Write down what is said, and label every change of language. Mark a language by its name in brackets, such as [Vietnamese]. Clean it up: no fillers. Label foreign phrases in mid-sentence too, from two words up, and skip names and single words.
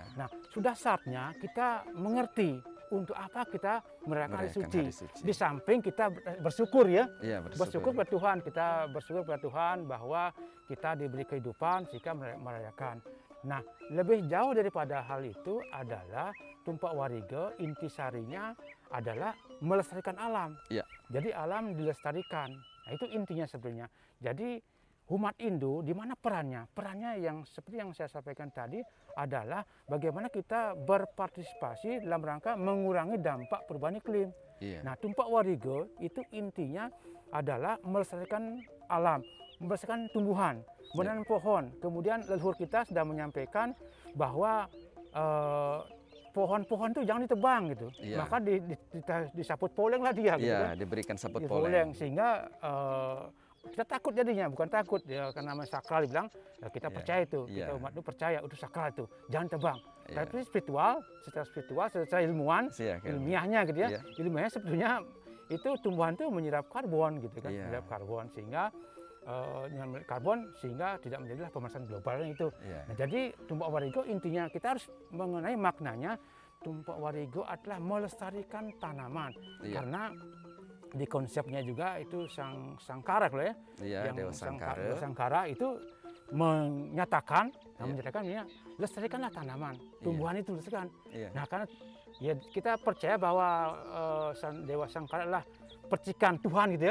[Indonesian] Nah, sudah saatnya kita mengerti untuk apa kita merayakan hari merayakan suci. hari suci. Di samping kita bersyukur ya, Iya, bersyukur pada Tuhan, kita bersyukur pada Tuhan bahwa kita diberi kehidupan sehingga merayakan. Nah, lebih jauh daripada hal itu adalah tumpak wariga, intisarinya adalah melestarikan alam. Iya. Jadi alam dilestarikan. Nah, itu intinya sebenarnya. Jadi umat Hindu di mana perannya? Perannya yang seperti yang saya sampaikan tadi adalah bagaimana kita berpartisipasi dalam rangka mengurangi dampak perubahan iklim. Iya. Nah, tumpak wariga itu intinya adalah melestarikan alam, melestarikan tumbuhan, menanam pohon. Kemudian leluhur kita sudah menyampaikan bahwa pohon-pohon itu jangan ditebang gitu. Iya. Maka disaput poleng lah dia gitu kan. Iya, diberikan saput Di poleng. sehingga kita takut jadinya, bukan takut ya, karena namanya sakral dibilang ya kita Iya, percaya itu, iya. kita umat itu percaya itu sakral itu, jangan tebang. Iya. Tapi spiritual, secara ilmuwan, Iya, kan. ilmiahnya gitu ya, Iya. ilmiahnya sebetulnya itu tumbuhan itu menyerap karbon gitu kan, Iya. menyerap karbon sehingga dengan karbon sehingga tidak menjadilah pemanasan global itu. Iya. Nah, jadi tumpak wariga intinya kita harus mengenai maknanya. Tumpak wariga adalah melestarikan tanaman. Iya. Karena di konsepnya juga itu sangkara loh ya. Iya, Dewa Sangkara. Dewa Sangkara itu menyatakan, Iya. lestarikanlah tanaman, tumbuhan itu lestarikan. Iya. Nah, karena ya kita percaya bahwa Dewa Sangkara adalah percikan Tuhan gitu ya.